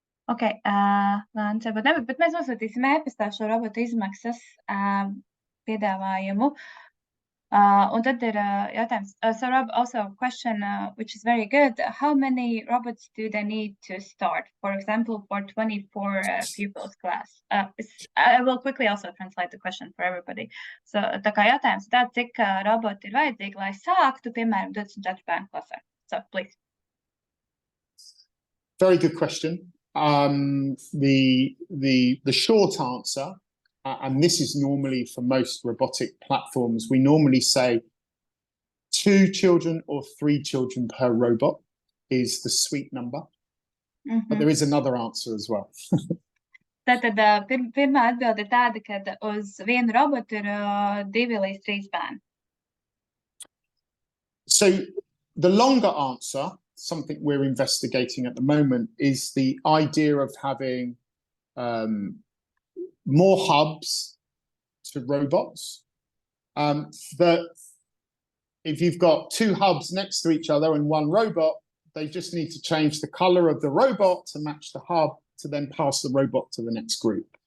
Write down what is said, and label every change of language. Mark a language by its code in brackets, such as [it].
[lv] Okay, Lāns, varbūt nebūt, bet mēs nosūtīsim e-pastā šo robotu izmaksas piedāvājumu. Un tad ir jautājums. [en] So Rob, also a question which is very good. How many robots do they need to start? For example, for 24 pupils class. I will quickly also translate the question for everybody. [lv] So tā kā jautājums tāds, cik roboti ir vajadzīgi, lai sāktu, piemēram, 24 bērnu klasē. [en] So, please. Very good question. The short answer, and this is normally for most robotic platforms, we normally say 2 children or 3 children per robot is the sweet number. Mm-hmm. But there is another answer as well. [lv] Tātad pirmā atbilde ir tāda, ka uz vienu robotu ir 2 līdz 3 bērni. [en] So the longer answer, something we're investigating at the moment, is the idea of having more hubs to robots. That if you've got 2 hubs next to each other and 1 robot, they just need to change the color of the robot to match the hub to then pass the robot to the next group.